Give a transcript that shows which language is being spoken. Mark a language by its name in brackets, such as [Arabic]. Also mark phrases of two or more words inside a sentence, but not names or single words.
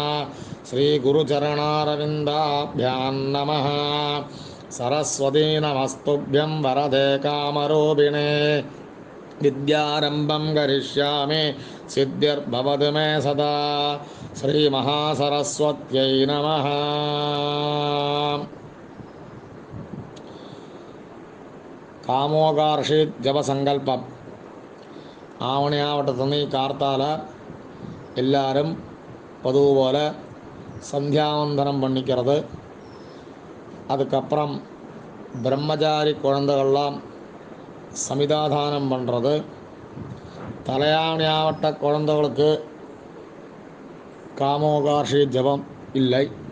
[Sanskrit] श्रीगुरुचरणारविन्दाभ्यां नमः। सरस्वती नमस्तुभ्यं वरदे कामरूपिणे विद्यारम्भं करिष्यामि सिद्धिर्भवतु मे सदा। श्रीमहासरस्वत्यै नमः। [Malayalam] കാമോകാർഷിത് ജപസങ്കല്പം. ആവണിയാവട്ടത്തുനിന്ന് ഈ കാർത്താല എല്ലാവരും പതിവ് പോലെ [Tamil] சந்தியாவந்தனம் பண்ணிக்கிறது. அதுக்கப்புறம் பிரம்மச்சாரி குழந்தைகள்லாம் சமிதாதானம் பண்ணுறது. தலையாவணியாவட்ட குழந்தைகளுக்கு காமோகார்ஷி ஜபம் இல்லை.